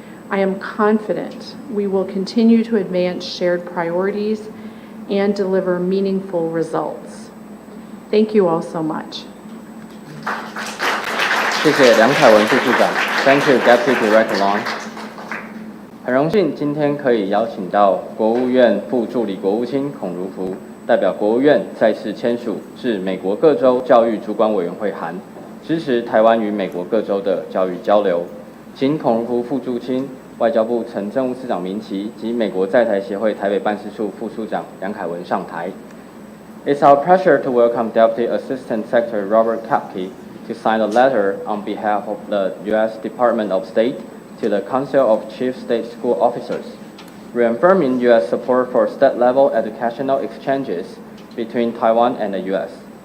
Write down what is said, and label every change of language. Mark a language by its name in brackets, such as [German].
[English] I am confident we will continue to advance shared priorities and deliver meaningful results. Thank you all so much. [Chinese] 谢谢梁凯文副处长 ， [English] Thank you, Deputy Director Long。 [Chinese] 很荣幸今天可以邀请到国务院副助理国务卿孔如福，代表国务院再次签署致美国各州教育主管委员会函，支持台湾与美国各州的教育交流。请孔如福副助卿、外交部陈政务次长明奇及美国在台协会台北办事处副处长梁凯文上台。 [English] It's our pleasure to welcome Deputy Assistant Secretary Robert Kapke to sign a letter on behalf of the U.S. Department of State to the Council of Chief State School Officers, reaffirming U.S. support for state-level educational exchanges between Taiwan and the U.S.